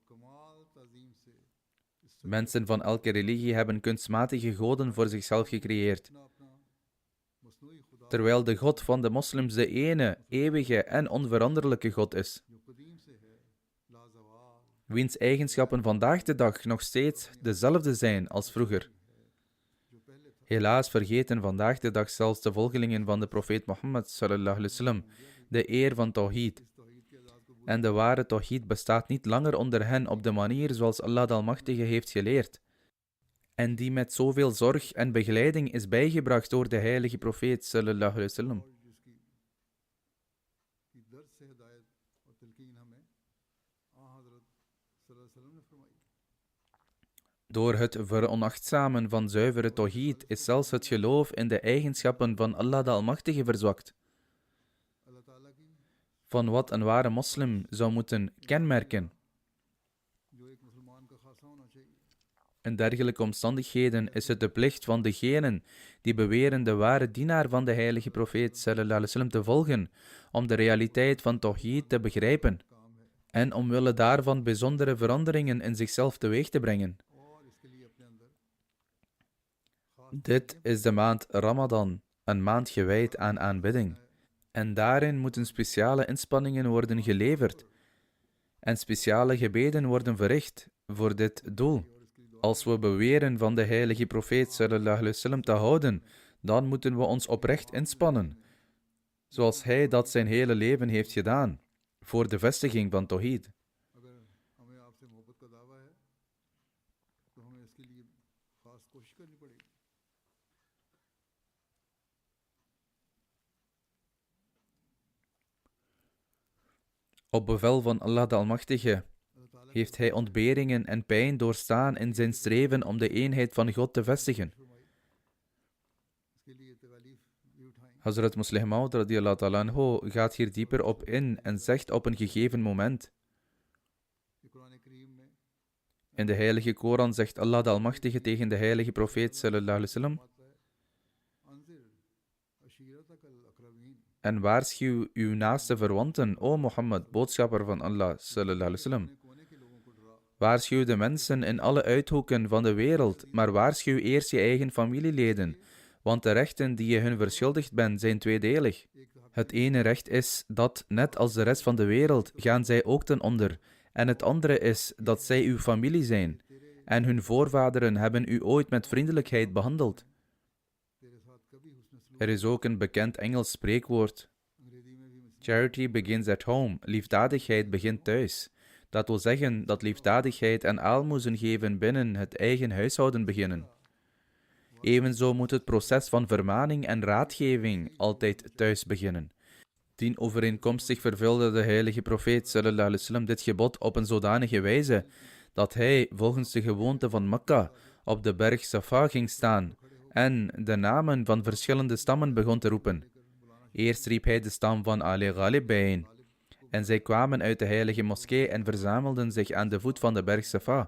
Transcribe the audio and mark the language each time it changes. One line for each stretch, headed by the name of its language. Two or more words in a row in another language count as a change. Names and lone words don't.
Dutch: Mensen van elke religie hebben kunstmatige goden voor zichzelf gecreëerd, terwijl de God van de moslims de ene, eeuwige en onveranderlijke God is, wiens eigenschappen vandaag de dag nog steeds dezelfde zijn als vroeger. Helaas vergeten vandaag de dag zelfs de volgelingen van de profeet Mohammed
Arabic: صلى الله عليه وسلم
Dutch: de eer van Tawhid. En de ware Tawhid bestaat niet langer onder hen op de manier zoals Allah de Almachtige heeft geleerd, en die met zoveel zorg en begeleiding is bijgebracht door de heilige profeet
Arabic: صلى الله عليه وسلم.
Dutch: Door het veronachtzamen van zuivere Tawhid is zelfs het geloof in de eigenschappen van Allah de Almachtige verzwakt. Van wat een ware moslim zou moeten kenmerken. In dergelijke omstandigheden is het de plicht van degenen die beweren de ware dienaar van de heilige profeet
Arabic: صلى الله عليه وسلم
Dutch: te volgen, om de realiteit van Tawhid te begrijpen en omwille daarvan bijzondere veranderingen in zichzelf teweeg te brengen. Dit is de maand Ramadan, een maand gewijd aan aanbidding. En daarin moeten speciale inspanningen worden geleverd en speciale gebeden worden verricht voor dit doel. Als we beweren van de heilige profeet
Arabic: صلى الله عليه وسلم
Dutch: te houden, dan moeten we ons oprecht inspannen, zoals hij dat zijn hele leven heeft gedaan, voor de vestiging van Tawhid. Op bevel van Allah de Almachtige heeft hij ontberingen en pijn doorstaan in zijn streven om de eenheid van God te vestigen. Hazrat Muslih Maud
Arabic: رضي الله تعالى عنه
Dutch: gaat hier dieper op in en zegt op een gegeven moment: in de heilige Koran zegt Allah de Almachtige tegen de heilige profeet
Arabic: صلى الله عليه وسلم:
Dutch: en waarschuw uw naaste verwanten, o Mohammed, boodschapper van Allah
Arabic: صلى الله عليه وسلم.
Dutch: Waarschuw de mensen in alle uithoeken van de wereld, maar waarschuw eerst je eigen familieleden, Want de rechten die je hun verschuldigd bent, zijn tweedelig. Het ene recht is dat, net als de rest van de wereld, gaan zij ook ten onder. En het andere is dat zij uw familie zijn. En hun voorvaderen hebben u ooit met vriendelijkheid behandeld. Er is ook een bekend Engels spreekwoord.
English: Charity begins at home.
Dutch: Liefdadigheid begint thuis. Dat wil zeggen dat liefdadigheid en aalmoezen geven binnen het eigen huishouden beginnen. Evenzo moet het proces van vermaning en raadgeving altijd thuis beginnen. Dienovereenkomstig vervulde de heilige profeet
Arabic: صلى الله عليه وسلم
Dutch: dit gebod op een zodanige wijze dat hij, volgens de gewoonte van Mekka, op de berg Safa ging staan en de namen van verschillende stammen begon te roepen. Eerst riep hij de stam van Ali Ghalib bijeen, en zij kwamen uit de heilige moskee en verzamelden zich aan de voet van de berg Safa.